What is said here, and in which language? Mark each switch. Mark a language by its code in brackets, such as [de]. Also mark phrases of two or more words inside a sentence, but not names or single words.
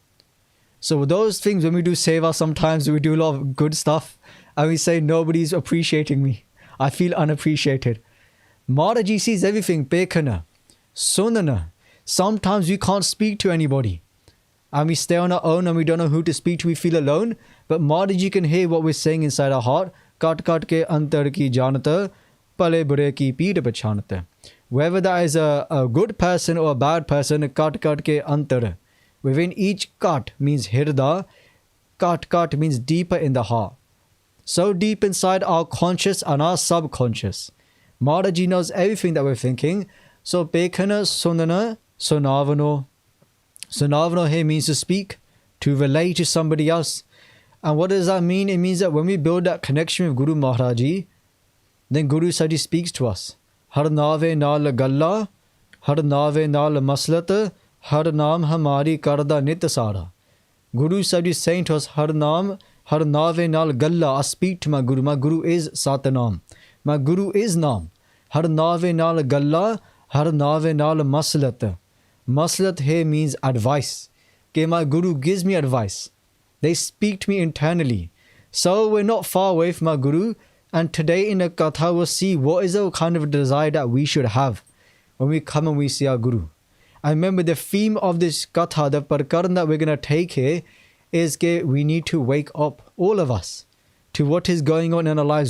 [en] So those things, when we do seva, sometimes we do a lot of good stuff, and we say, nobody's appreciating me. I feel unappreciated. Maharaji sees everything, [pa] ਵੇਖਣਾ, ਸੁਣਨਾ. [en] Sometimes we can't speak to anybody. And we stay on our own and we don't know who to speak to, we feel alone. But Maharaji can hear what we're saying inside our heart. [pa] ਘਟ ਘਟ ਕੇ ਅੰਤਰ ਕੀ ਜਾਨਤ, ਭਲੇ ਬੁਰੇ ਕੀ ਪੀਰ ਪਛਾਨਤ. [en] Whether that is a good person or a bad person, [pa] ਘਟ ਘਟ ਕੇ ਅੰਤਰ. [en] Within each kat means hirda, [pa] ਘਟ ਘਟ [en] means deeper in the heart. So deep inside our conscious and our subconscious. Maharaji knows everything that we're thinking. [pa] ਸੋ ਵੇਖਣਾ ਸੁਣਨਾ ਸੁਣਾਵਣੋ. [en] Sonavano here means to speak, to relate to somebody else. And what does that mean? It means that when we build that connection with Guru Maharaji, then Guru Sahib speaks to us. [pa] ਹਰਿ ਨਾਵੈ ਨਾਲਿ ਗਲਾ, ਹਰਿ ਨਾਵੈ ਨਾਲਿ ਮਸਲਤਿ, ਹਰਿ ਨਾਮੁ ਹਮਾਰੀ ਕਰਦਾ ਨਿਤ ਸਾਰਾ. [en] Guru Sahib is saying to us, [pa] ਹਰਿ ਨਾਵੈ ਨਾਲਿ ਗਲਾ, [en] I speak to my Guru is Satanam. My Guru is Naam. [pa] ਹਰਿ ਨਾਵੈ ਨਾਲਿ ਗਲਾ, ਹਰਿ ਨਾਵੈ ਨਾਲਿ ਮਸਲਤਿ. [en] Maslat here means advice. Okay, my Guru gives me advice. They speak to me internally. So we're not far away from our Guru. And today in the Katha we'll see what is the kind of desire that we should have when we come and we see our Guru. I remember the theme of this Katha, the Karnan that we're going to take here is that we need to wake up, all of us, to what is going on in our lives.